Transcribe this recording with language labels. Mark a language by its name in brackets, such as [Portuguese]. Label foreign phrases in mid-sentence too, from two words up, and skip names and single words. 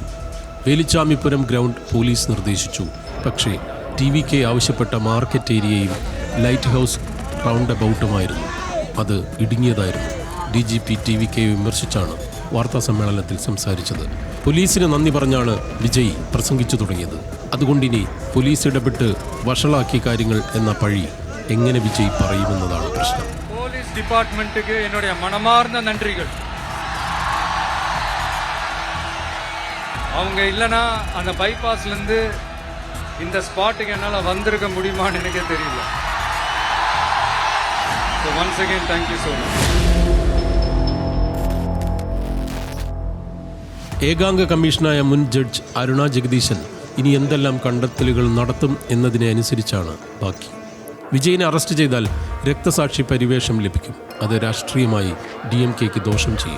[Malayalam] വേലിച്ചാമിപുരം ഗ്രൗണ്ട് പോലീസ് നിർദ്ദേശിച്ചു. പക്ഷേ TVK ആവശ്യപ്പെട്ട [English] market area [Malayalam] ലൈറ്റ് ഹൗസ് റൗണ്ട് അബൌട്ടുമായിരുന്നു. അത് ഇടുങ്ങിയതായിരുന്നു. DGP TVKയെ വിമർശിച്ചാണ് വാർത്താ സമ്മേളനത്തിൽ സംസാരിച്ചത്. പോലീസിന് നന്ദി പറഞ്ഞാണ് വിജയ് പ്രസംഗിച്ചു തുടങ്ങിയത്. അതുകൊണ്ടിനി പോലീസ് ഇടപെട്ട് വഷളാക്കിയ കാര്യങ്ങൾ എന്ന പഴി എങ്ങനെ വിജയ് പറയുമെന്നതാണ് പ്രശ്നം. [English] police department [Tamil] என்னுடைய மனமார்ந்த நன்றிகள். அவங்க இல்லைன்னா அந்த பைபாஸ்லேருந்து இந்த ஸ்பாட்டுக்கு என்னால் வந்திருக்க முடியுமான்னு எனக்கே தெரியல. [English] So once again thank you so much. [Malayalam] ഏകാംഗ കമ്മീഷനായ മുൻ ജഡ്ജ് അരുണ ജഗദീശൻ ഇനി എന്തെല്ലാം കണ്ടെത്തലുകൾ നടത്തും എന്നതിനെ അനുസരിച്ചാണ് ബാക്കി. വിജയിനെ അറസ്റ്റ് ചെയ്താൽ രക്തസാക്ഷി പരിവേഷം ലഭിക്കും. അത് രാഷ്ട്രീയമായി DMKയ്ക്ക് ദോഷം ചെയ്യും.